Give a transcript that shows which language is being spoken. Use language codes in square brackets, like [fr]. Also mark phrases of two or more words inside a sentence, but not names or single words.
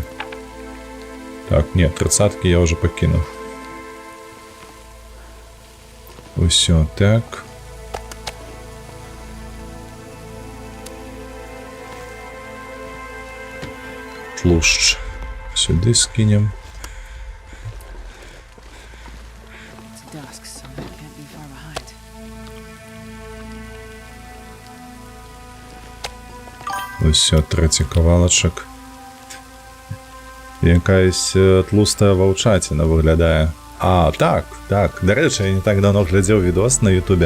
[be] Так, не, 30-кі я ўжо пакінуў. Усё, так. Тлушч. Сюды скінем. [en] Dusk, so I can't be far behind. [be] Усё, трэці кавалачак. Якаясь тлустая ваўчаціна выглядае. А, так. Дарэчы, я не так давно глядзеў відос на ютубе.